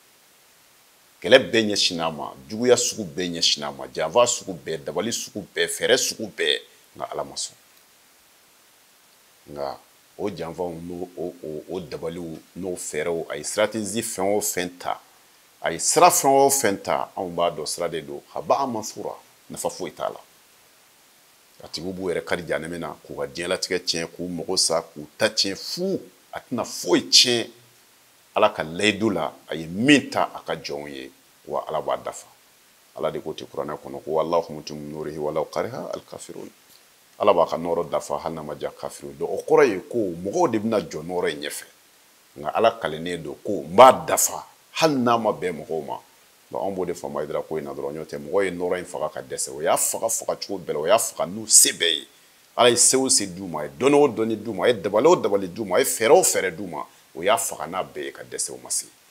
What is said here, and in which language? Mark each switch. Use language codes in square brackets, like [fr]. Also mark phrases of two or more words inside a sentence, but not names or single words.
[bm] kɛlɛ bɛɛ ɲɛsinn'a ma juguya sugu bɛɛ ɲɛsinn'a ma janfa sugu bɛɛ dabali sugu bɛɛ fɛɛrɛ sugu bɛɛ nka ala ma sɔn nka o janfaw n'o dabaliw n'o fɛɛrɛw a ye stratégie fɛn o fɛn ta ay sira fɛn o fɛn ta anw b'a dɔn sira de don haba mansura nafa foyi t'a la a tigiw b'u yɛrɛ kari jahanɛmɛ na k'u ka diɲɛlatigɛ tiɲɛ k'u mago sa k'u ta tiɲɛ fu a tɛna foyi tiɲɛ ala ka layidu la a ye min ta a ka jɔnw ye wa ala b'a dafa ala de ko ten kuranɛ kɔnɔ ko [ar] والله متم نوره ولو كره الكافرون [bm] ala b'a ka nɔɔrɔ dafa hali n'a ma diya kafiriw don o kɔrɔ ye ko mɔgɔw de bɛna jɔ nɔɔrɔ in ɲɛfɛ nka ala kalennen don ko n b'a dafa hali n'a ma bɛn mɔgɔw ma bon anw b'o de faamu Hayidara ko in na dɔrɔn n'o tɛ mɔgɔ ye nɔɔrɔ in faga ka dɛsɛ o y'a faga cogo bɛɛ la o y'a faga n'u se bɛɛ ye ala ye se o se d'u ma a ye dɔnni o dɔnni d'u ma a ye dabali o dabali d'u ma a ye fɛɛrɛ o fɛɛrɛ d'u ma o y'a faga n'a bɛɛ ye ka dɛsɛ o ma se